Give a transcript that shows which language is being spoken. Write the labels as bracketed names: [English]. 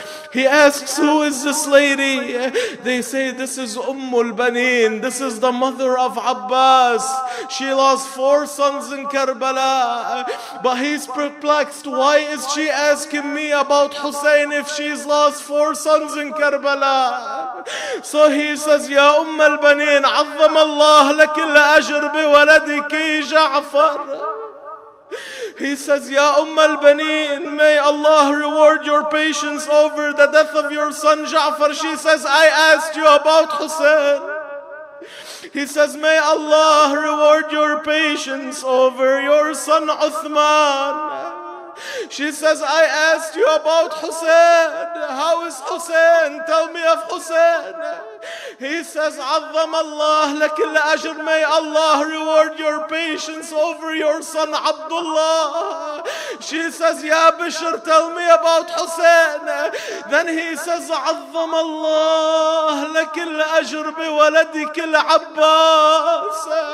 [English] He asks, who is this lady? They say, this is al-Banin. This is the mother of Abbas. She lost 4 sons in Karbala. But he's perplexed. Why is she asking me about Hussein if she's lost 4 sons in Karbala? So he says, [Arabic] Ya al-Banin, عظم الله لك الأجر بولدك جعفر. [English] He says, Ya al-Banin, may Allah reward your patience over the death of your son Ja'far. She says, I asked you about Hussein. He says, may Allah reward your patience over your son Uthman. She says, I asked you about Hussein. How is Hussein? Tell me of Hussein. He says, [Arabic] عظم الله لك الأجر. [English] May Allah reward your patience over your son Abdullah. She says, Ya Bishr, tell me about Hussein. Then he says, [Arabic] عظم الله لك الأجر بولدك العباس.